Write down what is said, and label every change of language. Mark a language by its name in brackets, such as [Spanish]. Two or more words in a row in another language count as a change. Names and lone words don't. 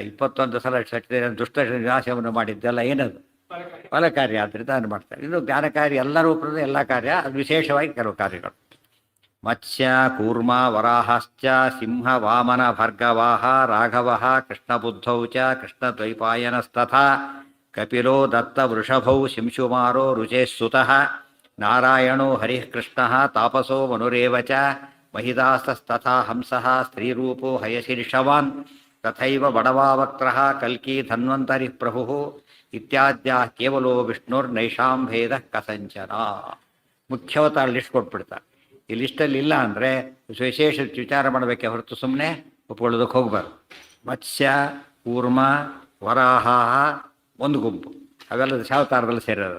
[Kannada] 21 ಸಲ ದುಷ್ಟ ವಿನಾಶವನ್ನು ಮಾಡಿದ್ದೆಲ್ಲ ಏನದು? ಫಲ ಕಾರ್ಯ. ಆದ್ದರಿಂದ ಅದನ್ನು ಮಾಡ್ತಾರೆ. ಇನ್ನು ಜ್ಞಾನ ಕಾರ್ಯ ಎಲ್ಲ ರೂಪದ ಎಲ್ಲ ಕಾರ್ಯ, ಅದು ವಿಶೇಷವಾಗಿ ಕೆಲವು ಕಾರ್ಯಗಳು. [Sanskrit] ಮತ್ಸ್ಯ ಕೂರ್ಮ ವರಾಹಶ್ಚ ಸಿಂಹ ವಾಮನ ಭಾರ್ಗವಾಹ ರಾಘವ ಕೃಷ್ಣಬುದ್ಧೌ ಚ ಕೃಷ್ಣದ್ವೈಪಾಯನಸ್ತಥಾ ಕಪಿಲೋ ದತ್ತ ವೃಷಭೌ ಶಿಂಶುಮಾರೋ ರುಚೇಸ್ಸುತಃ ನಾರಾಯಣೋ ಹರಿಃ ಕೃಷ್ಣಃ ತಾಪಸೋ ಮನುರೇವ ಚ ಮಹಿದಾಸ್ತಸ್ತಥಾ ಹಂಸಃ ಸ್ತ್ರೀರೂಪೋ ಹಯಶೀರ್ಷವಾನ್ ತಥೈವ ಬಡವಾವಕ್ತ್ರಃ ಕಲ್ಕಿ ಧನ್ವಂತರಿ ಪ್ರಭುಃ ಇತ್ಯಾದ್ಯಾ ಕೇವಲೋ ವಿಷ್ಣುರ್ನೈಷಾಂ ಭೇದ ಕಸಂಚನ. [Kannada] ಮುಖ್ಯವತಾರ ಲಿಸ್ಟ್ ಕೊಟ್ಬಿಡ್ತಾರೆ. ಈ ಲಿಸ್ಟಲ್ಲಿ ಇಲ್ಲ ಅಂದರೆ ವಿಶೇಷ ವಿಚಾರ ಮಾಡಬೇಕೆ ಹೊರತು ಸುಮ್ಮನೆ ಒಪ್ಕೊಳ್ಳೋದಕ್ಕೆ ಹೋಗ್ಬಾರ್ದು. ಮತ್ಸ್ಯ ಕೂರ್ಮ ವರಾಹ ಒಂದು ಗುಂಪು, ಅವೆಲ್ಲ ದಶಾವತಾರದಲ್ಲಿ ಸೇರೋದು.